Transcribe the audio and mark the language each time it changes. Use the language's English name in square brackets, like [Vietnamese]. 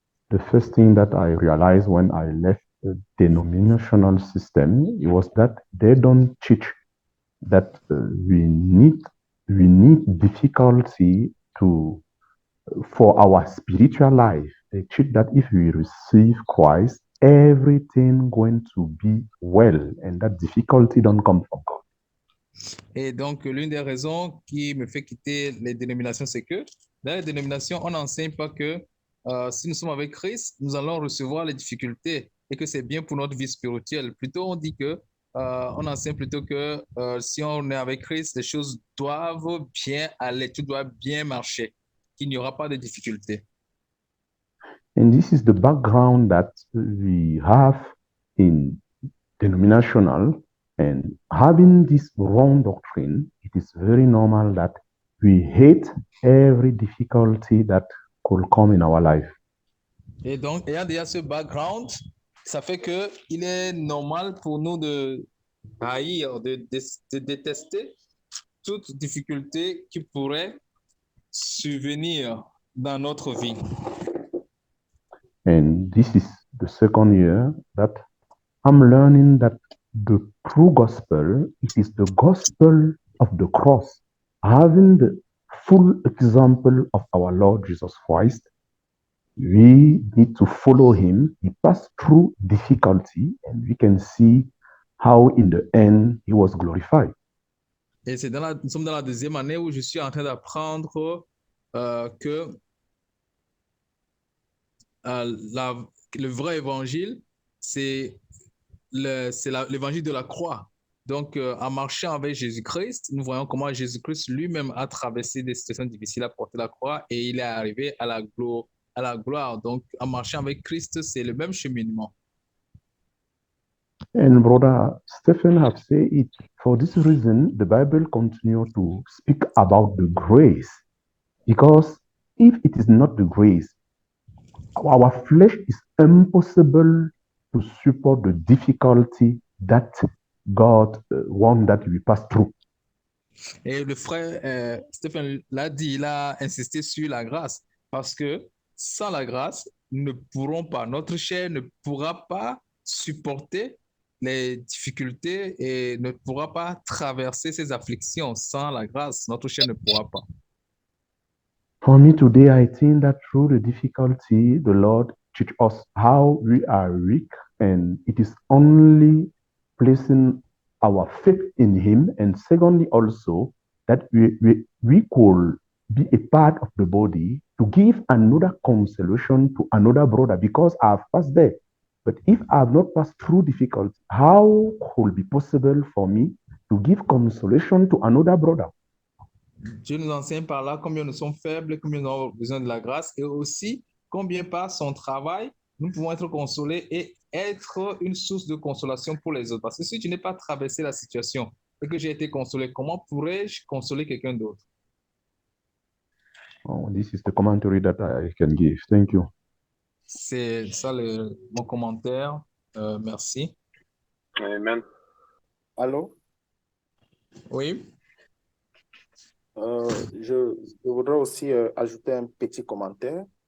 [English] The first thing that I realized when I left denominational system was that they don't teach that we need difficulty for our spiritual life. They teach that if we receive Christ, everything going to be well, and that difficulty don't come from God. [French] Et donc, l'une des raisons qui me fait quitter les dénominations, c'est que dans les dénominations, on n'enseigne pas que si nous sommes avec Christ, nous allons recevoir les difficultés et que c'est bien pour notre vie spirituelle. Plutôt, on dit que, on enseigne plutôt que si on est avec Christ, les choses doivent bien aller, tout doit bien marcher, qu'il n'y aura pas de difficultés. [English] And this is the background that we have in denominational. And having this wrong doctrine, it is very normal that we hate every difficulty that could come in our life. [French] Et donc, ayant déjà ce background, ça fait que il est normal pour nous de haïr, de détester toute difficulté qui pourrait survenir dans notre vie. [English] And this is the second year that I'm learning that the true gospel, it is the gospel of the cross, having the full example of our Lord Jesus Christ. We need to follow him. He passed through difficulty, and we can see how in the end he was glorified. [French] Et c'est nous sommes dans la deuxième année où je suis en train d'apprendre que le vrai évangile, c'est l'évangile de la croix. Donc, en marchant avec Jésus-Christ, nous voyons comment Jésus-Christ lui-même a traversé des situations difficiles à porter la croix et il est arrivé à la gloire. Donc, en marchant avec Christ, c'est le même cheminement. [English] And Brother Stephen have said it. For this reason, the Bible continues to speak about the grace. Because if it is not the grace, our flesh is impossible to support the difficulty that God wants that we pass through. [French] Et le frère Stephen l'a dit, il a insisté sur la grâce. Parce que sans la grâce, nous ne pourrons pas, notre chair ne pourra pas supporter les difficultés et ne pourra pas traverser ces afflictions. Sans la grâce, notre chair ne pourra pas. [English] For me today, I think that through the difficulty, the Lord teach us how we are weak, and it is only placing our faith in Him, and secondly also that we could be a part of the body to give another consolation to another brother, because I've passed there. But if I've not passed through difficulty, how could it be possible for me to give consolation to another brother? [French] Dieu nous enseigne par là combien nous sommes faibles, combien nous avons besoin de la grâce et aussi combien par son travail, nous pouvons être consolés et être une source de consolation pour les autres. Parce que si tu n'es pas traversé la situation et que j'ai été consolé, comment pourrais-je consoler quelqu'un d'autre? [English] Oh, this is the commentary that I can give. Thank you. [French] C'est ça mon commentaire. Merci. Amen. Allô? Oui. Je voudrais aussi ajouter un petit commentaire.